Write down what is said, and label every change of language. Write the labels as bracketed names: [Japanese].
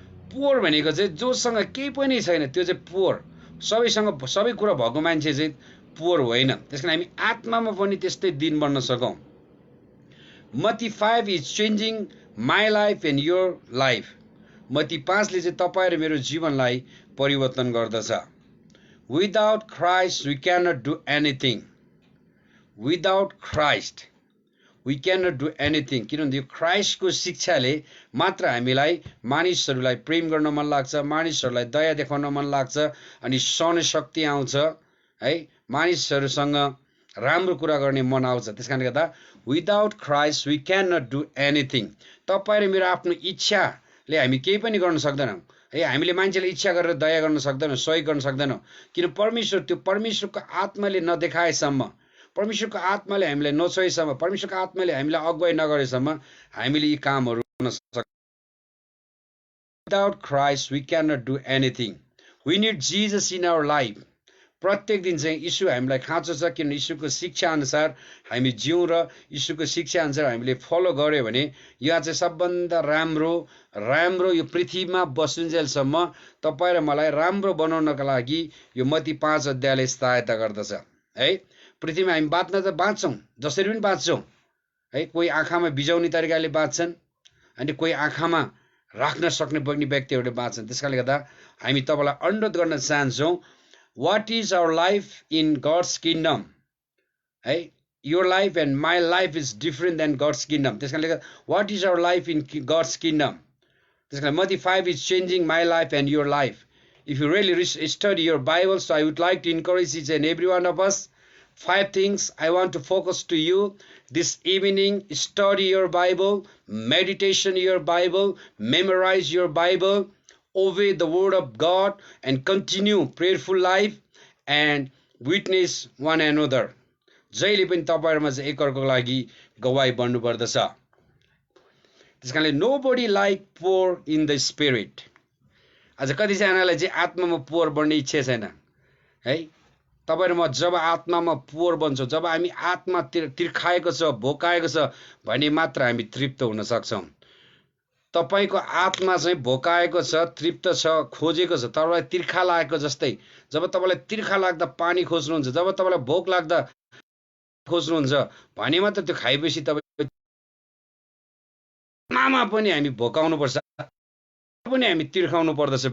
[Nepali] Poor भनेको चाहिँ जोसँग केही पनि छैन त्यो चाहिँ पुअर। सबैसँग सबै कुरा भएको मान्छे चाहिँ पुअर होइन। त्यस कारण हामी आत्मामा पनि त्यस्तै दिन बन्न सकौँ। [English] मत्ती 5 is changing my life and your life. [Nepali] Matthew 5ले चाहिँ तपाईँ र मेरो जीवनलाई परिवर्तन गर्दछ। [English] Without Christ we cannot do anything. Without Christ we cannot do anything. [Nepali] किनभने यो क्राइस्टको शिक्षाले मात्र हामीलाई मानिसहरूलाई प्रेम गर्न मन लाग्छ, मानिसहरूलाई दया देखाउन मन लाग्छ अनि सहने शक्ति आउँछ है, मानिसहरूसँग राम्रो कुरा गर्ने मन आउँछ। त्यस कारणले गर्दा [English] Without Christ we can not do anything. [Nepali] तपाईँ र मेरो आफ्नो इच्छाले हामी केही पनि गर्न सक्दैनौँ है। हामीले मान्छेले इच्छा गरेर दया गर्न सक्दैनौँ, सहयोग गर्न सक्दैनौँ। किन परमेश्वर, त्यो परमेश्वरको आत्माले नदेखाएसम्म, परमेश्वरको आत्माले हामीलाई नछोएसम्म, परमेश्वरको आत्माले हामीलाई अगुवाई नगरेसम्म हामीले यी कामहरू गर्न सक्दैनौँ। [English] Without Christ we can not do anything. We need Jesus in our life. [Nepali] प्रत्येक दिन चाहिँ यीशु हामीलाई खाँचो छ। किन यीशुको शिक्षा अनुसार हामी जिउँ र यीशुको शिक्षा अनुसार हामीले फलो गर्यो भने यहाँ चाहिँ सबभन्दा राम्रो यो पृथ्वीमा बसुन्जेलसम्म तपाईँ र मलाई राम्रो बनाउनका लागि यो मत्ती 5 अध्यायले सहायता गर्दछ है। पृथ्वीमा हामी बाँच्न त बाँच्छौँ, जसरी पनि बाँच्छौँ है। कोही आँखामा बिजाउने तरिकाले बाँच्छन् अनि कोही आँखामा राख्न सक्ने बग्ने व्यक्तिहरूले बाँच्छन्। त्यस कारणले गर्दा हामी तपाईँलाई अनुरोध गर्न चाहन्छौँ, [English] what is our life in God's kingdom? Hey, your life and my life is different than God's kingdom. [Nepali] त्यस कारणले गर्दा [English] what is our life in God's kingdom? [Nepali] त्यस कारण [English] Matthew 5 is changing my life and your life. If you really study your Bible, so I would like to encourage each and every one of us. 5 things I want to focus to you this evening. Study your Bible, meditation your Bible, memorize your Bible, obey the word of God and continue prayerful life and witness one another. [Nepali] जहिले पनि तपाईहरुमा चाहिँ एकअर्काको लागि गवाही बन्नुपर्दछ। [English] त्यसकारणले nobody like poor in the spirit. [Nepali] आज कतिजनालाई चाहिँ आत्मामा पोर बन्ने इच्छा छैन है। तपाईं र म जब आत्मामा पोर बन्छौं, जब हामी आत्मा तिर्खाएको छ, भोकाएको छ भने मात्र हामी तृप्त हुन सक्छौं। तपाईको आत्मा चाहिँ भोकाएको छ, तृप्त छ, खोजेको छ, तपाईलाई तिर्खा लागेको जस्तै। जब तपाईलाई तिर्खा लाग्दा पानी खोज्नुहुन्छ, जब तपाईलाई भोक लाग्दा खोज्नुहुन्छ भने मात्र त्यो खाएपछि तपाई आत्मामा पनि हामी भोकाउनु पर्छ, पनि हामी तिर्खाउनु पर्दछ।